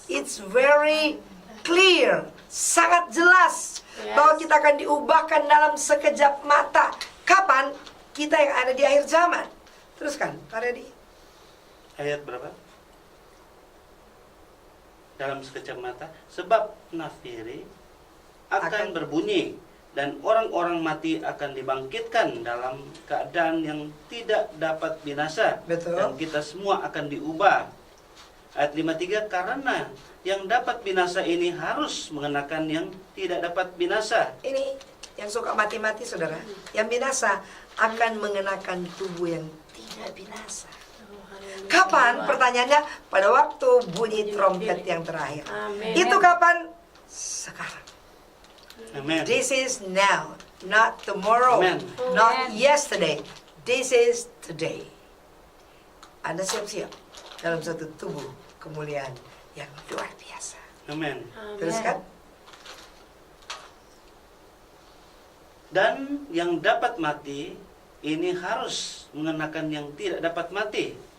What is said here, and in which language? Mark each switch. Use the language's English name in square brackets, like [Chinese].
[English] It's very clear, [Indonesian] sangat jelas [English] Yes. [Indonesian] bahwa kita akan diubahkan dalam sekejap mata. Kapan? Kita yang ada di akhir zaman. Teruskan, Pak Redi. Ayat berapa? dalam sekejap mata, sebab nafiri akan Akan. berbunyi dan orang-orang mati akan dibangkitkan dalam keadaan yang tidak dapat binasa. Betul. Dan kita semua akan diubah. Ayat 53, karena yang dapat binasa ini harus mengenakan yang tidak dapat binasa. Ini yang suka mati-mati, saudara. Yang binasa akan mengenakan tubuh yang tidak binasa. Kapan? Pertanyaannya pada waktu bunyi trompet yang terakhir. Amin. Itu kapan? Sekarang. Amin. [English] This is now, not tomorrow, Amen. not Amen. yesterday. This is today. [Indonesian] Anda siap-siap dalam satu tubuh kemuliaan yang luar biasa. Amin. Teruskan. Dan yang dapat mati ini harus mengenakan yang tidak dapat mati.